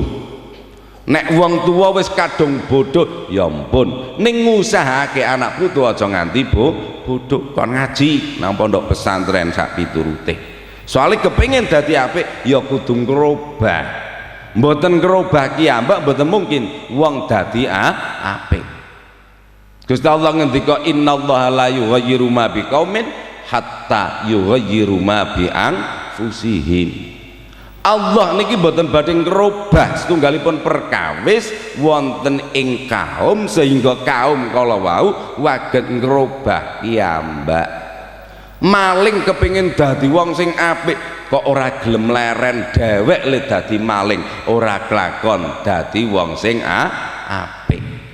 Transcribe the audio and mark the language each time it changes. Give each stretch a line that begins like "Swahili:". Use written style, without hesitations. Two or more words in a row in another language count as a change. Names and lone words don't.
Javanese: Nek wong tua wis kadung bodho ya ampun, ning ngusahake anak putu aja nganti bodho, kon ngaji nang pondok pesantren sak piturute. Soale kepengin dadi apik ya kudu ngrobah. Mboten ngrobah ki ambak mboten mungkin wong dadi apik. Gusti Allah ngendika
Arabic: إن الله لا يغير ما بقوم حتى يغيروا ما بأنفسهم.
Javanese: Allah niki mboten badhe ngrobah setunggalipun perkawis wonten ing kaum sehingga kaum kala wau waget ngrobah piyambak. Maling kepengin dadi wong sing apik kok ora gelem leren dhewek le dadi maling, ora kelakon dadi wong sing apik.